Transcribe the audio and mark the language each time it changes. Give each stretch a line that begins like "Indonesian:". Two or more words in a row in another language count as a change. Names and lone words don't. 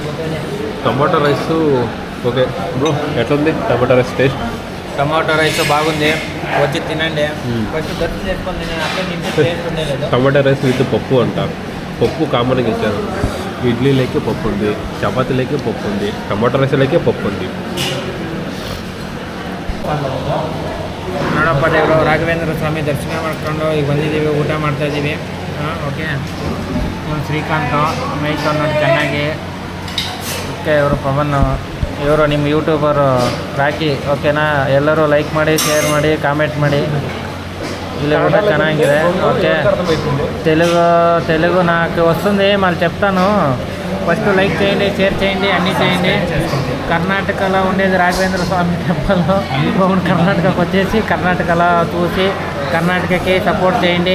Telugu: టమాటో రైస్ ఓకే బ్రో, ఎట్లుంది టమాటో రైస్ టేస్ట్? టమాటో రైస్ బాగుంది, వచ్చి తినండి. ఫస్ట్ దర్శనం చేసుకొని తినండి. టమాటో రైస్ విత్ పప్పు అంటారు. పప్పు కామన్గా ఇచ్చారు. ఇడ్లీలోకి పప్పు ఉంది, చపాతీలోకి పప్పు ఉంది,
Kannada: ಟೊಮೊಟೊ ರೈಸಲ್ಲಕ್ಕೆ
Telugu: పప్పు ఉంది.
Kannada: ನೋಡಪ್ಪ ದೇವರು ರಾಘವೇಂದ್ರ ಸ್ವಾಮಿ ದರ್ಶನ ಮಾಡ್ಕೊಂಡು ಈಗ ಬಂದಿದ್ದೀವಿ, ಊಟ ಮಾಡ್ತಾಯಿದ್ದೀವಿ. ಓಕೆ, ಇವ್ನು ಶ್ರೀಕಾಂತ್ ಮೇಯ್ತು ನೋಡಿ ಚೆನ್ನಾಗಿ. ಓಕೆ, ಇವರು ಪವನ್, ಇವರು ನಿಮ್ಮ ಯೂಟ್ಯೂಬರು ರಾಕಿ. ಓಕೆನಾ, ಎಲ್ಲರೂ ಲೈಕ್ ಮಾಡಿ, ಶೇರ್ ಮಾಡಿ, ಕಾಮೆಂಟ್ ಮಾಡಿ.
Telugu: ఇలా కూడా ಚೆನ್ನಾಗಿದೆ. ఓకే, తెలుగు నాకు వస్తుంది, మళ్ళీ చెప్తాను. ఫస్ట్ లైక్ చేయండి, షేర్ చేయండి, అన్నీ చేయండి. కర్ణాటకలో ఉండేది రాఘవేంద్ర స్వామి టెంపుల్. ఇప్పుడు కర్ణాటకకు వచ్చేసి కర్ణాటకలో చూసి కర్ణాటకకి సపోర్ట్ చేయండి.